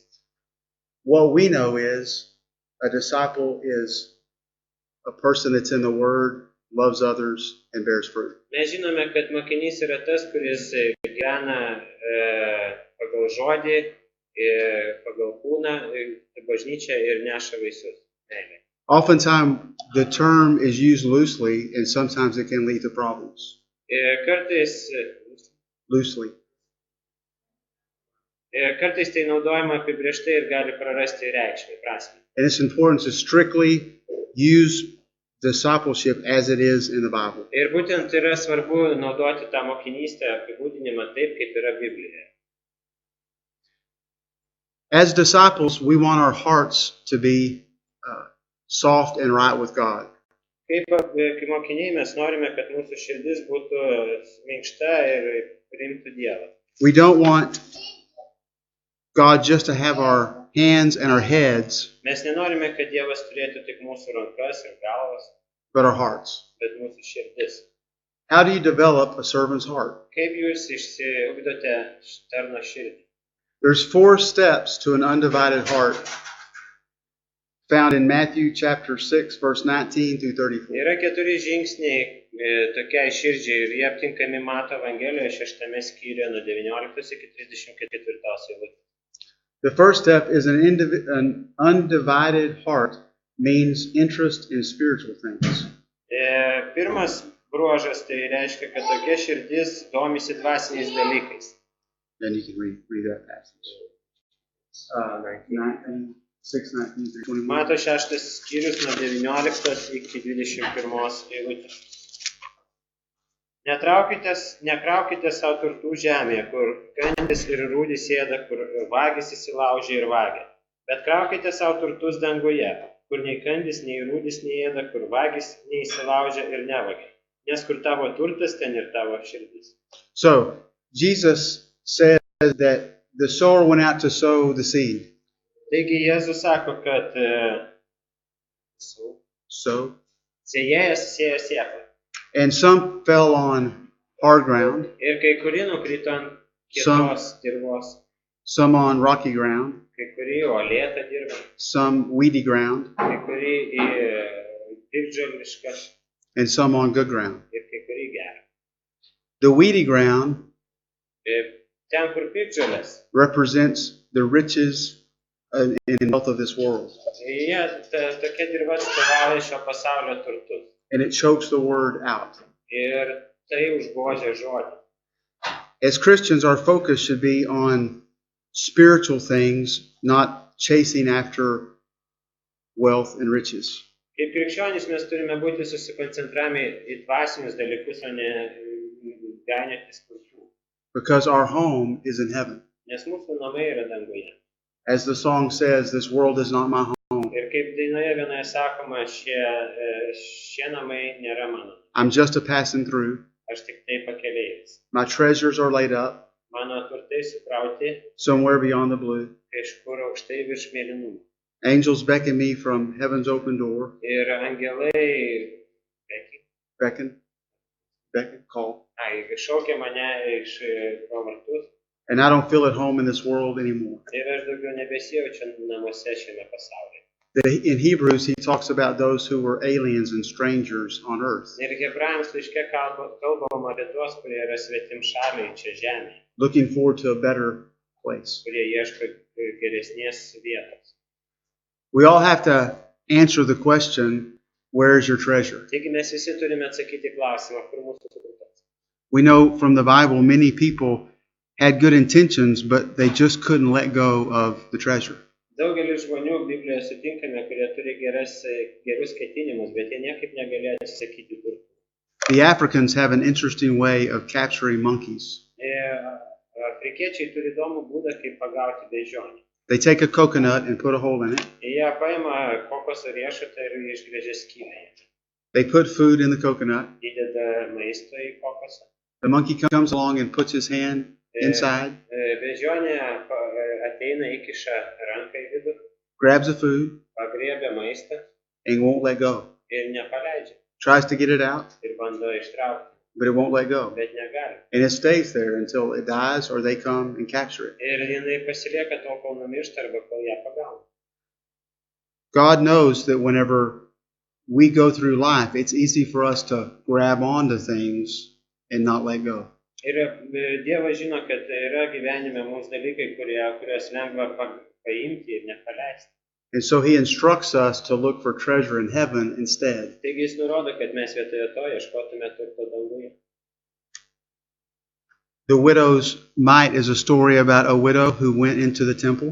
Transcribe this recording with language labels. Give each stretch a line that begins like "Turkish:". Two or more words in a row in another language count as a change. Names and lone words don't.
English: What we know is a disciple is a person that's in the Word, loves others, and bears fruit.
Lithuanian: Mes žinome, kad mokinys yra tas, kuris gyvena pagal žodį, pagal kūną, bažnyčią ir neša vaisius. Meilė.
English: Oftentimes, the term is used loosely, and sometimes it can lead to problems.
Lithuanian: Kartais tai naudojama apibrėžtai ir gali prarasti reikšmę, prasmę.
English: And it's important to strictly use discipleship as it is in the Bible.
Lithuanian: Ir būtent yra svarbu naudoti tą mokinystę apibūdinimą taip, kaip yra Biblijoje.
English: As disciples, we want our hearts to be soft and right with God.
Lithuanian: Kaip mokiniai mes norime, kad mūsų širdis būtų minkšta ir priimtų Dievą.
English: We don't want God just to have our hands and our heads,
Lithuanian: Mes nenorime, kad Dievas turėtų tik mūsų rankas ir galvas,
English: but our hearts.
Lithuanian: bet mūsų širdis.
English: How do you develop a servant's heart?
Lithuanian: Kaip jūs išsiugdote tarno širdį?
English: There's 4 steps to an undivided heart found in Matthew chapter 6, verse 19 through 34.
Lithuanian: Yra 4 žingsniai tokiai širdžiai ir jie aptinkami Mato Evangelijoje 6 skyriuje nuo 19 iki 34 eilutės.
English: The first step is an undivided heart means interest in spiritual things.
Lithuanian: Pirmas bruožas tai reiškia, kad tokia širdis domisi dvasiniais dalykais.
English: Then you can read that passage. 6:19 through 21.
Lithuanian: Mato 6 skyrius nuo 19 iki 21 eilutės. Nekraukite savo turtų žemėje, kur kandis ir rūdis ėda, kur vagis įsilaužia ir vagia. Bet kraukite savo turtus danguje, kur nei kandis, nei rūdis neėda, kur vagis neįsilaužia ir nevagia. Nes kur tavo turtas, ten ir tavo širdis.
English: So, Jesus says that the sower went out to sow the seed.
Lithuanian: Taigi Jėzus sako, kad sėjėjas sėjo sėklą.
English: And some fell on hard ground,
Lithuanian: Ir kai kurie nukrito ant kietos dirvos,
English: some on rocky ground,
Lithuanian: kai kurie uolėtą dirvą,
English: some weedy ground,
Lithuanian: kai kurie į piktžolišką
English: and some on good ground.
Lithuanian: ir kai kurie gerą.
English: The weedy ground
Lithuanian: Ten, kur piktžolės,
English: represents the riches and wealth of this world.
Lithuanian: tokia dirva atstovauja šio pasaulio turtus.
English: And it chokes the word out.
Lithuanian: Ir tai užgožia žodį.
English: As Christians, our focus should be on spiritual things, not chasing after wealth and riches.
Lithuanian: Kaip krikščionys mes turime būti susikoncentravę į dvasinius dalykus, o ne gainiotis turtų.
English: Because our home is in heaven.
Lithuanian: Nes mūsų namai yra danguje.
English: As the song says, this world is not my home.
Lithuanian: Ir kaip dainoje vienoje sakoma, šie namai nėra mano.
English: I'm just a passing through.
Lithuanian: Aš tik tai pakelėjęs.
English: My treasures are laid up
Lithuanian: Mano turtai sukrauti
English: somewhere beyond the blue.
Lithuanian: kažkur aukštai virš mėlynumų.
English: Angels beckon me from heaven's open door.
Lithuanian: Ir angelai
English: Beckon, call.
Lithuanian: šaukia mane iš pro vartus.
English: And I don't feel at home in this world anymore.
Lithuanian: Ir aš daugiau nebesijaučiu namuose šiame pasaulyje.
English: In Hebrews, he talks about those who were aliens and strangers on earth,
Lithuanian: Ir Hebrajams laiške kalbama apie tuos, kurie yra svetimšaliai čia žemėje,
English: looking forward to a better place.
Lithuanian: kurie ieško geresnės vietos.
English: We all have to answer the question, where is your treasure?
Lithuanian: Taigi mes visi turime atsakyti klausimą, kur mūsų turtas.
English: We know from the Bible many people had good intentions, but they just couldn't let go of the treasure.
Lithuanian: Daugelis žmonių Biblijoje sutinkame, kurie turi gerus ketinimus, bet jie niekaip negalėjo atsisakyti turtų.
English: The Africans have an interesting way of capturing monkeys.
Lithuanian: Afrikiečiai turi įdomų būdą, kaip pagauti beždžionę.
English: They take a coconut and put a hole in it.
Lithuanian: Jie paima kokoso riešutą ir išgręžia skylę.
English: They put food in the coconut.
Lithuanian: Įdeda maisto į kokosą.
English: The monkey comes along and puts his hand inside,
Lithuanian: Beždžionė ateina, įkiša ranką į vidų,
English: grabs the food,
Lithuanian: pagriebia maistą
English: and won't let go.
Lithuanian: ir nepaleidžia.
English: Tries to get it out,
Lithuanian: Ir bando ištraukti,
English: but it won't let go.
Lithuanian: bet negali.
English: And it stays there until it dies or they come and capture it.
Lithuanian: Ir jinai pasilieka tol, kol numiršta arba kol ją pagauna.
English: God knows that whenever we go through life, it's easy for us to grab onto things and not let go.
Lithuanian: Ir Dievas žino, kad yra gyvenime mūsų dalykai, kuriuos lengva paimti ir nepaleisti.
English: And so he instructs us to look for treasure in heaven instead.
Lithuanian: Taigi jis nurodo, kad mes vietoje to ieškotume turto danguje.
English: The widow's mite is a story about a widow who went into the temple.